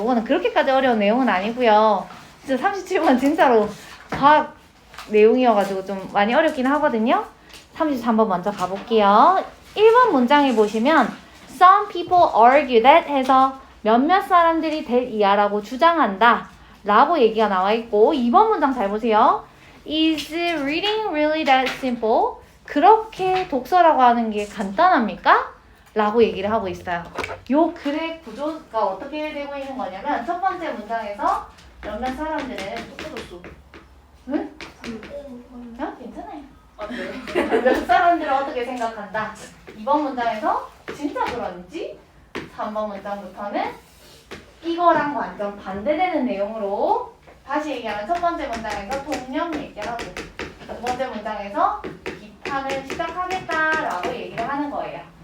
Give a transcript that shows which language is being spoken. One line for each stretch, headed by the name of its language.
Korean: 요거는 그렇게까지 어려운 내용은 아니고요. 진짜 37번 진짜로 과학 내용이어가지고 좀 많이 어렵긴 하거든요. 33번 먼저 가볼게요. 1번 문장에 보시면
English: Some people argue that
Korean: 해서 몇몇 사람들이 될 이하라고 주장한다 라고 얘기가 나와 있고 2번 문장 잘 보세요.
English: Is reading really that simple?
Korean: 그렇게 독서라고 하는 게 간단합니까? 라고 얘기를 하고 있어요. 요 글의 구조가 어떻게 되고 있는 거냐면 첫 번째 문장에서 몇몇 사람들은 독서독서 응? 괜찮아요. 몇 사람들은 어떻게 생각한다. 2번 문장에서 진짜 그런지 3번 문장부터는 이거랑 완전 반대되는 내용으로 다시 얘기하면 첫 번째 문장에서 통념 얘기하고 두 번째 문장에서 비판을 시작하겠다라고 얘기를 하는 거예요.